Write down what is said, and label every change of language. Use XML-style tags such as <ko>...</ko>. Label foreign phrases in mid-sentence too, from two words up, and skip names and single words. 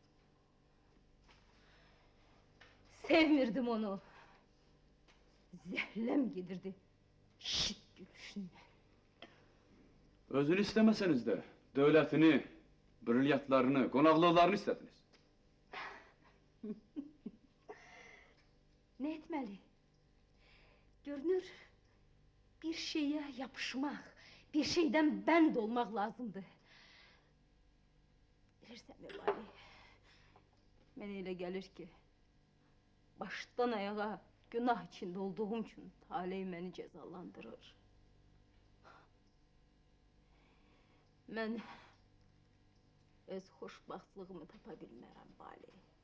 <az>Sevmirdim onu. Zəhləm gedirdi. Şit gülüşündən. Özünü istəməsəniz də dövlətini, brilyantlarını, qonaqlıqlarını istədiniz.</az> <tr>Ne etmeli? Görünür bir şeye yapışmak, bir şeyden bend olmak lazımdı.</tr> <az>Bilirsən Vali, mənə elə gəlir ki, başdan ayağa günah içində olduğum üçün taley məni cəzalandırır. Mən öz xoşbaxtlığımı tapa bilmərəm Vali.</az>